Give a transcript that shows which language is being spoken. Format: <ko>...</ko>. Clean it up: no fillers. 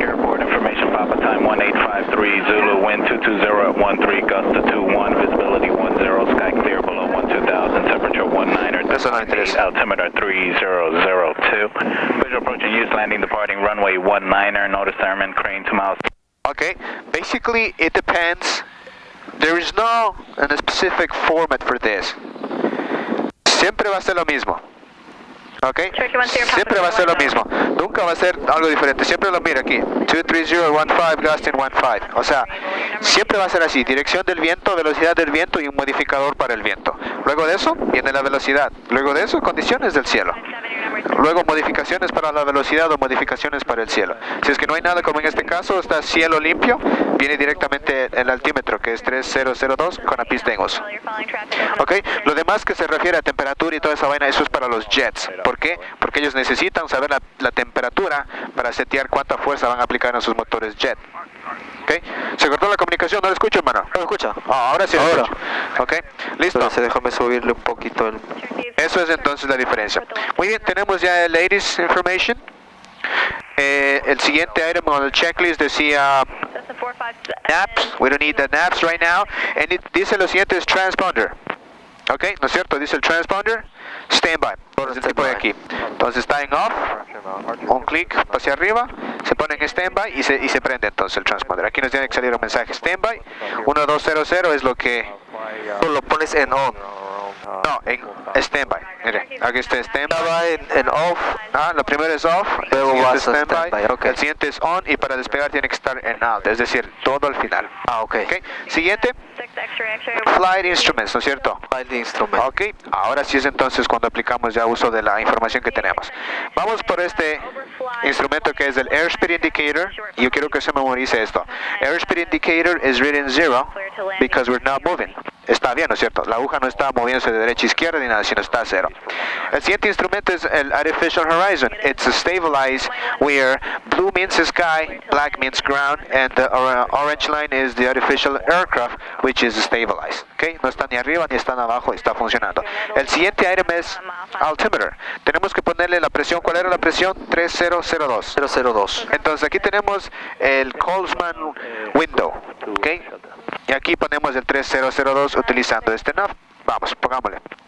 <en>Airport information Papa time 1853, Zulu, wind 220 at 13, gust to 21, visibility 10, sky clear below 12,000, temperature 19 or 8, altimeter 3002. Visual approaching use, landing departing runway 19er, notice airman crane 2 miles. Okay, basically it depends. There is no specific format for this.</en> <es>Siempre va a ser lo mismo. Ok, siempre va a ser lo mismo, nunca va a ser algo diferente, siempre lo mira aquí, 23015,</es> <en>gusting 15,</en> <es>o sea, siempre va a ser así, dirección del viento, velocidad del viento y un modificador para el viento. Luego de eso viene la velocidad, luego de eso condiciones del cielo, luego modificaciones para la velocidad o modificaciones para el cielo. Si es que no hay nada como en este caso, está cielo limpio, viene directamente el altímetro que es 3002 con la pista en uso. Ok, lo demás que se refiere a temperatura y toda esa vaina, eso es para los jets. ¿Por qué? Porque ellos necesitan saber la temperatura para setear cuánta fuerza van a aplicar en sus motores jet. ¿Ok? ¿Se cortó la comunicación? ¿No lo escucho, hermano? ¿No lo escucha? Ahora sí lo escucho. ¿Ok? ¿Listo? Entonces déjame subirle un poquito el... Eso es entonces la diferencia. Muy bien, tenemos ya el</es> <en>latest information.</en> <es>El siguiente item on el checklist decía</es> <en>Naps, we don't need the naps right now.</en> <es>And dice lo siguiente, es transponder. Ok, ¿no es cierto? Dice el transponder, standby. Es el tipo de aquí. Entonces está en off, un clic hacia arriba, se pone en standby y se prende entonces el transponder. Aquí nos tiene que salir un mensaje standby. 1200 es lo que Tú lo pones en on. no, en standby. Mire, aquí está standby. En off. Lo primero es off, Luego el vas a siguiente es</es> <en>standby, ok.</en> <es>el siguiente es on y para despegar tiene que estar en out, es decir, todo al final. Ok. Ok, siguiente, flight instruments, ¿no es cierto?</es> <en>Flight instrument.</en> <es>Ok, ahora sí es entonces cuando aplicamos ya uso de la información que tenemos. Vamos por este instrumento que es el airspeed indicator y yo quiero que se memorice esto.</es> <en>Airspeed indicator is reading 0 because we're not moving.</en> <es>Está bien, ¿no es cierto? La aguja no está moviéndose de derecha a izquierda ni nada, sino está a 0. El siguiente instrumento es el artificial horizon.</es> <en>It's a stabilized where blue means sky, black means ground, and the orange line is the artificial aircraft, which is stabilized. Okay?</en> <es>No está ni arriba ni está abajo, está funcionando. El siguiente item es altimeter. Tenemos que ponerle la presión. ¿Cuál era la presión? 3002. 002. Entonces aquí tenemos el Colesman window. Okay? Y aquí ponemos el 3002 utilizando este knob. Vamos, pongámosle.</es>